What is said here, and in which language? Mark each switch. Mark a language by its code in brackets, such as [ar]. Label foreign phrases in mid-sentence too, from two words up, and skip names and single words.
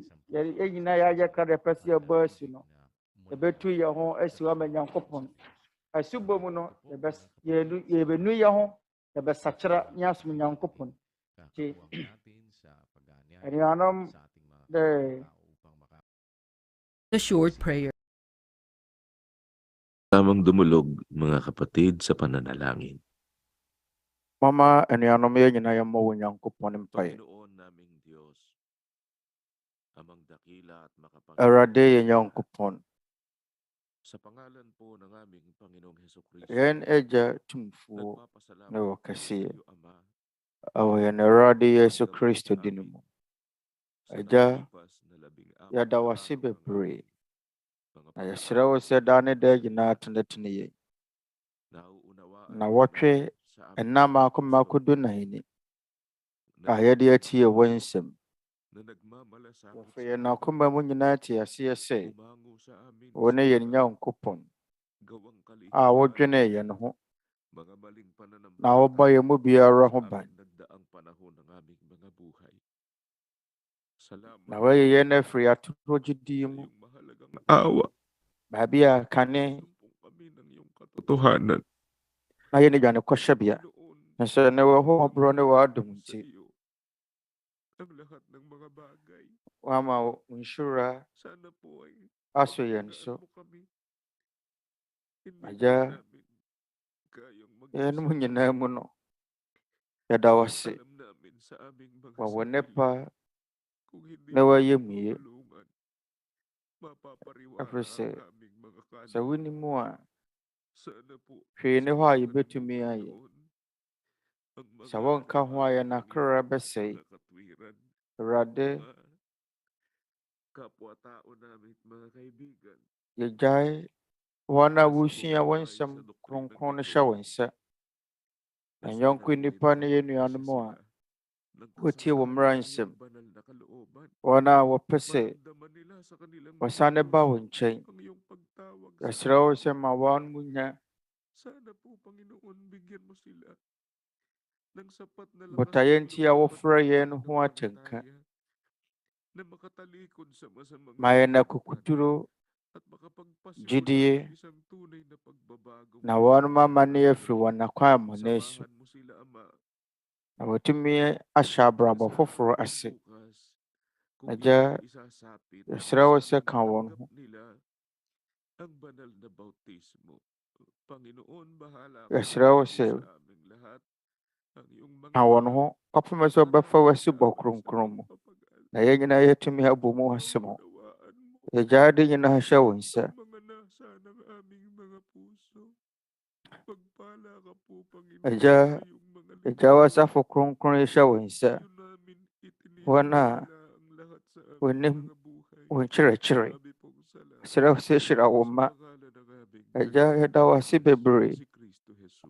[ak] Yɛn nyinaa yɛayɛ krado ɛpɛ sɛ yɛbɔ asu no yɛbɛtu yɛn ho asi hɔ ama Nyankopɔn. Asubɔ mu no yɛbɛnu yɛn ho yɛbɛsakyera ne asom Nyankopɔn. Nti anuanom [en] A short prayer. [tl] Tamang dumulog, mga kapatid, sa pananalangin. [ak] Mama anuanom yɛn nyinaa yɛmmɔ wɔ Nyankopɔn mpaeɛ. [tl] Panginoon naming Diyos, amang dakila at [ak] Awurade yɛ Nyankopɔn. [tl] Sa pangalan po ng aming Panginoong Hesus Kristo, [ak] Yɛn agya tumfuo [tl] nagpapasalamat [ak] na wɔ kɛseɛ. [tl] sa Ama [ak] Ɛwɔ yɛn Awurade Yesu Kristo din mu. [tl] sa [ak] Agya, [tl] nakalipas na 14 [ak] yɛda wo [tl] araw [ak] ase [tl] ng [ak] bebree. [tl] mga [ak] Na yɛsrɛ wo sɛ daa ne daa nyinaa tenetene yɛn. [tl] nauunawaan [ak] Na wɔtwe [tl] sa [ak] ɛnna mako do na yɛni. A yɛde atie wɔ nsɛm. [tl] na nagmamalasakit [ak] Wɔfa yɛn akoma mu nyinaa te aseɛ sɛ [tl] umango sa amin [ak] wo ne yɛn Nyankopɔn [tl] gawang [ak] a [tl] kalihim [ak] wodwene yɛn ho [tl] mga maling pananambahan [ak] na wobɔ yɛn mu biara ho [tl] sa [ak] ban. [tl] aming nagdaang panahon ng aming mga buhay. Salamat [ak] Na wɔyɛ yɛn afiri atoro gyidie [tl] sa [ak] mu. [tl] iyong mahalagang awa. [ak] Baabi a kane [tl] Sinumpong kami ng iyong katotohanan. [ak] na yɛn aduane kɔhyɛbea. [tl] Panginoon, [ak] Nso ne wɔ hɔ borɔ ne w'adom [tl] sa [ak] nti [tl] iyo ang lahat ng mga bagay. [ak] wama wo nhyira [tl] Sana po ay [ak] aso yɛn [tl] pagpalaan [ak] so. [tl] mo kami. Hindi [ak] Agya, [tl] namin kayang [ak] yɛn mu [tl] mag-isa. [ak] nyinaa mu no, yɛda wo ase. [tl] Alam namin sa aming mga [ak] Wawɔ [tl] sarili, [ak] nnepa [tl] kung hindi [ak] na [tl] mo [ak] wɔayɛ [tl] kami [ak] mu yie. [tl] tutulungan, mapapariwara [ak] Ɛfiri sɛ, [tl] ang aming mga [ak] sɛ woni [tl] kaluluwa. [ak] mu a, [tl] Sana po [ak] hwee ne hɔ a [tl] tulungan [ak] yɛbɛtumi [tl] mo, [ak] ayɛ. [tl] Panginoon, ang [ak] Sɛ [tl] mga [ak] wɔnka ho a yɛn [tl] lumalabag [ak] akra [tl] ng [ak] bɛsɛe. [tl] mga katwiran, [ak] Awurade, [tl] mga kapwa-tao namin, mga kaibigan, [ak] yɛgyae wɔn a [tl] nasa [ak] wosua wɔn [tl] pumapay [ak] nsɛm [tl] sa doktrinang [ak] kronkron no [tl] ito, [ak] hyɛ wɔn nsa. [tl] na [ak] Na [tl] sana [ak] nyɔnko [tl] po [ak] nnipa ne yɛn [tl] ipapagpasa [ak] nuanom a [tl] sila ng [ak] wotie wɔ [tl] kasasabi [ak] mmara [tl] ng [ak] nsɛm. [tl] iyong banal na kalooban. [ak] Wɔn a wɔpɛ sɛ [tl] Maramdaman nila sa kanilang mga [ak] wɔsane ba wo [tl] puso [ak] nkyɛn. [tl] ang iyong pagtawag sa [ak] Yɛsrɛ wo [tl] kanila. [ak] sɛ ma wɔn mo nya [tl] Sana po, Panginoon, bigyan mo sila ng sapat na lakas [ak] botaeɛ [tl] ng [ak] nti a [tl] loob at [ak] wɔfrɛ yɛn [tl] ng [ak] no ho atenka. [tl] pananampalataya na makatalikod sa masamang [ak] Ma yɛn [tl] kalooban [ak] akukuduro, [tl] at makapagpasimula [ak] gyidie, [tl] ng isang tunay na pagbabagong [ak] na wɔn [tl] buhay sa [ak] amane afiri [tl] kanila. [ak] wɔn akwan amɔne so. [tl] Samahan mo sila, Ama, [ak] Na wɔtumi ahyɛ abrabɔ [tl] na sa [ak] foforɔ [tl] araw ng [ak] ase. [tl] bukas, kung [ak] Agya, [tl] iyong isasapit [ak] yɛsrɛ wo sɛ [tl] sa [ak] ka wɔn [tl] matanggap [ak] ho. [tl] nila ang banal na bautismo. Panginoon, bahala ka [ak] Yɛsrɛ wo [tl] po [ak] sɛ [tl] sa aming lahat. Ang iyong mga [ak] ka wɔn [tl] anak [ak] ho. Kɔpem sɛ wɔbɛfa [tl] nananalig [ak] w'asubɔ [tl] sa amin sa [ak] kronkron mu. [tl] iyong kapag-aral. [ak] Na yɛn nyinaa yɛtumi abɔ mu asɛm ho. [tl] Paunawaan mo [ak] Yɛgyae de nyinaa hyɛ wo nsa. [tl] ang mga nasa ng aming mga puso. Pagpala ka po, Panginoon, [ak] Agya, [tl] sa iyong mga [ak] yɛgyae [tl] lingkod. [ak] w'asafo kronkron yi hyɛ wo nsa. [tl] Iyo namin [ak] Wɔn a [tl] itiniwala ang lahat sa aming [ak] wɔnim [tl] mga buhay. [ak] wo nkyerɛkyerɛ. [tl] Marami pong salamat. [ak] Yɛsrɛ wo sɛ hyira wo [tl] Sa [ak] mma. [tl] pangalan ng aming [ak] Agya, yɛda wo ase [tl] Panginoong [ak] bebree. [tl] si Kristo Jesus.